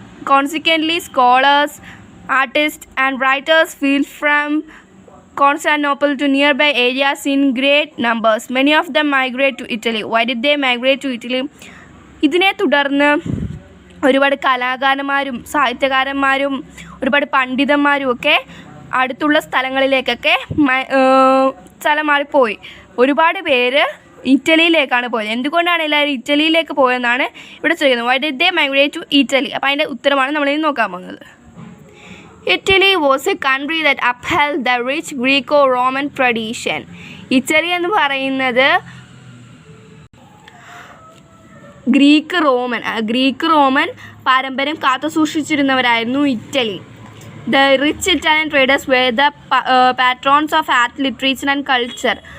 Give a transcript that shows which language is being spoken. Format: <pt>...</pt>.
<en>Consequently, scholars, artists and writers fled from Constantinople to nearby areas in great numbers. Many of them migrate to Italy. Why did they migrate to Italy?</en> <ml>ഇതിനെ തുടർന്ന് ഒരുപാട് കലാകാരന്മാരും സാഹിത്യകാരന്മാരും ഒരുപാട് പണ്ഡിതന്മാരും ഒക്കെ അടുത്തുള്ള സ്ഥലങ്ങളിലേക്കൊക്കെ സ്ഥലം മാറിപ്പോയി. ഒരുപാട് പേര് ഇറ്റലിയിലേക്കാണ് പോയത്. എന്തുകൊണ്ടാണ് എല്ലാവരും ഇറ്റലിയിലേക്ക് പോയതെന്നാണ് ഇവിടെ ചോദിക്കുന്നത്.</ml> <en>Why did they migrate to Italy?</en> <ml>അപ്പോൾ അതിൻ്റെ ഉത്തരമാണ് നമ്മളിനി നോക്കാൻ പോകുന്നത്.</ml> <en>Italy was a country that upheld the rich Greco-Roman tradition.</en> <ml>Italy എന്ന് പറയുന്നത് ഗ്രീക്ക് റോമൻ പാരമ്പര്യം കാത്തുസൂക്ഷിച്ചിരുന്നവരായിരുന്നു Italy.</ml> <en>The rich Italian traders were the patrons of art, literature and culture.</en>